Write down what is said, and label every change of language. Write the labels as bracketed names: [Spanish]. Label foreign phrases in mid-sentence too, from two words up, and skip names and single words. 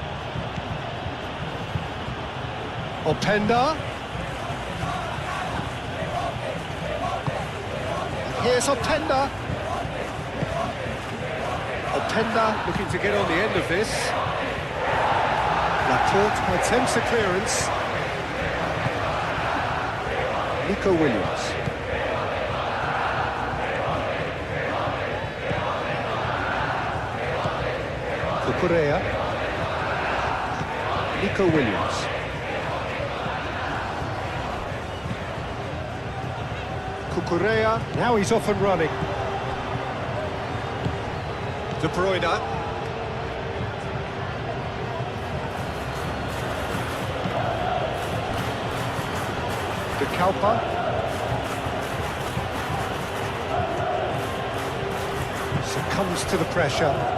[English] Openda. And here's Openda. Openda looking to get on the end of this. Laporte attempts a clearance. Nico Williams. Cucurella. Nico Williams. Cucurella, now he's off and running. De Bruyne. De Calpa. comes to the pressure.